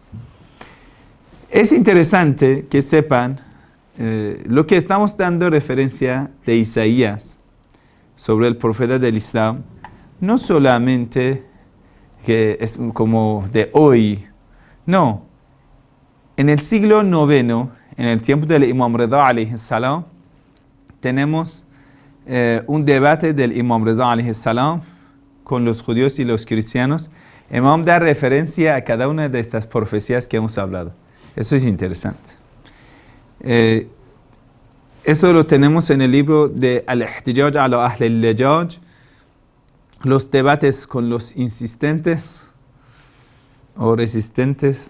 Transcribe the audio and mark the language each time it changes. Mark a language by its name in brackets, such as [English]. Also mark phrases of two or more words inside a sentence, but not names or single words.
[Spanish] Es interesante que sepan lo que estamos dando referencia de Isaías sobre el profeta del Islam, no solamente que es como de hoy, no. En el siglo IX, en el tiempo del Imam Rida [Arabic] عليه السلام, [Spanish] tenemos un debate del Imam Rida [Arabic] عليه السلام [Spanish] con los judíos y los cristianos. Imam da referencia a cada una de estas profecías que hemos hablado. Eso es interesante. Esto lo tenemos en el libro de Al-Ihtijaj ala Ahl al-Lajaj, los debates con los insistentes o resistentes.